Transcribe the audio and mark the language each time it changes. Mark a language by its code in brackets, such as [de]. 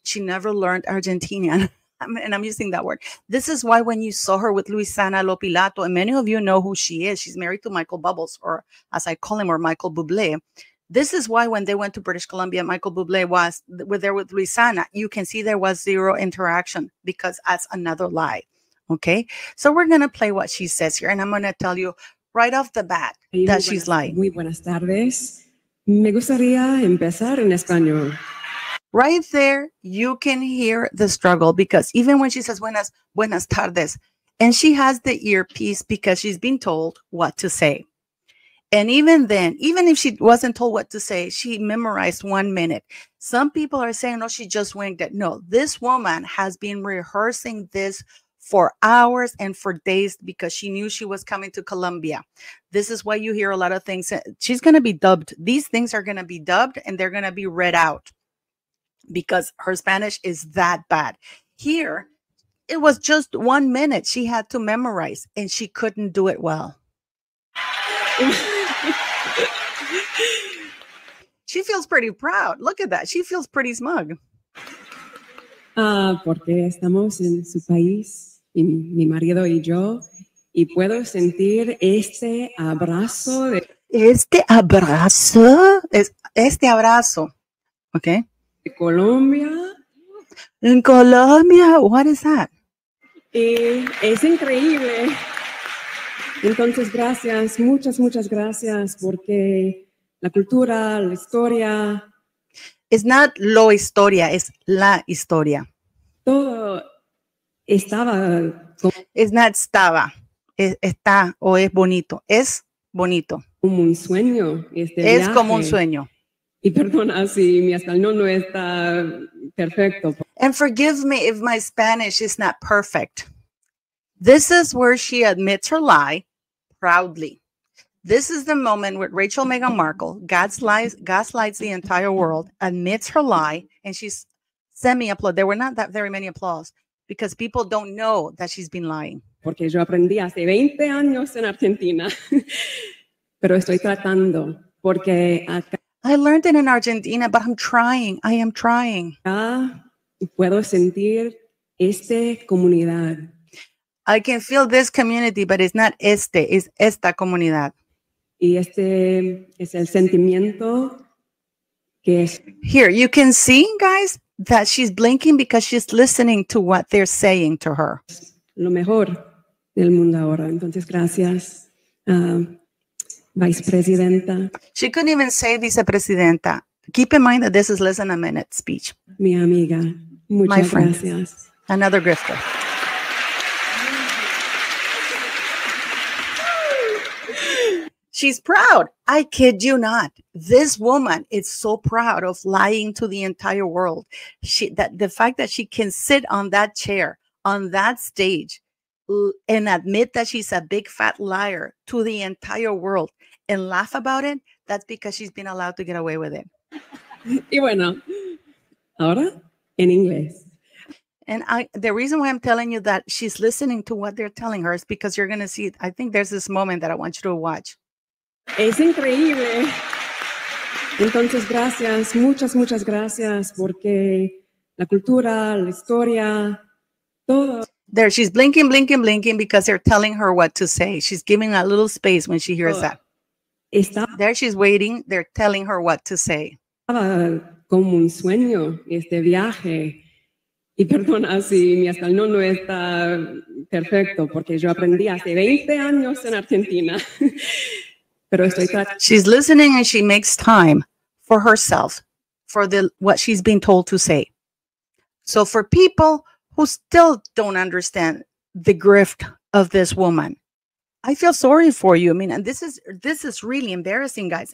[en] She never learned Argentinian. And I'm using that word. This is why when you saw her with Luisana Lopilato, and many of you know who she is, she's married to Michael Bubbles, or as I call him, or Michael Bublé. This is why when they went to British Columbia, Michael Bublé were there with Luisana. You can see there was zero interaction because that's another lie. Okay, so we're going to play what she says here, and I'm going to tell you right off the bat that she's lying. [es] Muy buenas tardes. Me gustaría empezar en español. [en] Right there, you can hear the struggle, because even when she says [es] buenas tardes, [en] and she has the earpiece because she's been told what to say. And even then, even if she wasn't told what to say, she memorized 1 minute. Some people are saying, no, she just winged it. No, this woman has been rehearsing this for hours and for days because she knew she was coming to Colombia. This is why you hear a lot of things. She's going to be dubbed. These things are going to be dubbed and they're going to be read out because her Spanish is that bad. Here, it was just 1 minute she had to memorize and she couldn't do it well. She feels pretty proud. Look at that. She feels pretty smug. [es] Porque estamos en su país, y mi marido y yo, y puedo sentir este abrazo de... Este abrazo, okay? De Colombia. [en] In Colombia, what is that? [es] Es increíble. Entonces, gracias, muchas gracias, porque la cultura, la historia... [en] It's not [es] lo historia, es la historia. Todo estaba... [en] It's not [es] estaba, está o es bonito. Es bonito. Como un sueño. Es viaje. como un sueño. Y perdona si mi español no está perfecto. [en] And forgive me if my Spanish is not perfect. This is where she admits her lie proudly. This is the moment where Rachel Meghan Markle gaslights the entire world, admits her lie, and she's semi-applauded. There were not that very many applause because people don't know that she's been lying. [es] Porque yo aprendí hace 20 años en Argentina, pero estoy tratando, porque acá [en] I learned it in Argentina, but I'm trying. I am trying. [es] Puedo sentir esta comunidad. [en] I can feel this community, but it's not it's [es] esta comunidad. Y este es el sentimiento que es. [en] Here, you can see, guys, that she's blinking because she's listening to what they're saying to her. [es] Lo mejor del mundo ahora. Entonces, gracias, vicepresidenta. [en] She couldn't even say vicepresidenta. Keep in mind that this is less than a minute speech. [es] Mi amiga, [en] My [es] muchas [en] friend. [es] gracias. [en] Another grifter. She's proud. I kid you not. This woman is so proud of lying to the entire world. That the fact that she can sit on that chair, on that stage, and admit that she's a big fat liar to the entire world and laugh about it, that's because she's been allowed to get away with it. [es] Y bueno, ahora en inglés. [en] And the reason why I'm telling you that she's listening to what they're telling her is because you're going to see, I think there's this moment that I want you to watch. [es] Es increíble. Entonces, gracias, muchas gracias, porque la cultura, la historia, todo. [en] There, she's blinking because they're telling her what to say. She's giving a little space when she hears that. There she's waiting. They're telling her what to say. [es] Estaba como un sueño este viaje. Y perdona si mi español no está perfecto, porque yo aprendí hace 20 años en Argentina. Pero estoy [en] She's listening and she makes time for herself, for what she's been told to say. So for people who still don't understand the grift of this woman, I feel sorry for you. I mean, and this is really embarrassing, guys.